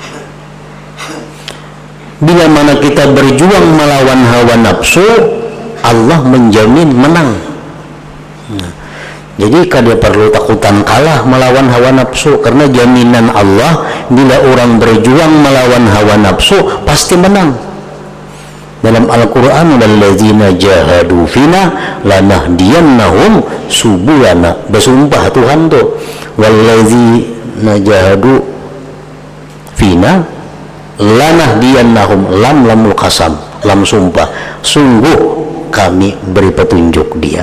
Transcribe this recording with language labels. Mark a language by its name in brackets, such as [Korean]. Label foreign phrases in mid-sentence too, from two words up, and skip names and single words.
[Indonesian] Bila mana kita berjuang melawan hawa nafsu, Allah menjamin menang. [Banjar] Jadi kada perlu takutan kalah melawan hawa nafsu, karena jaminan Allah bila orang berjuang melawan hawa nafsu pasti menang. [Indonesian] Dalam Al-Quran, [Arabic] walladzina jahadu fina lanahdiyannahum subulana. [Banjar] Bersumpah Tuhan tuh, [Arabic] walladzina jahadu fina lanahdiyannahum, lamul qasam, [Banjar] lam sumpah, sungguh kami beri petunjuk dia.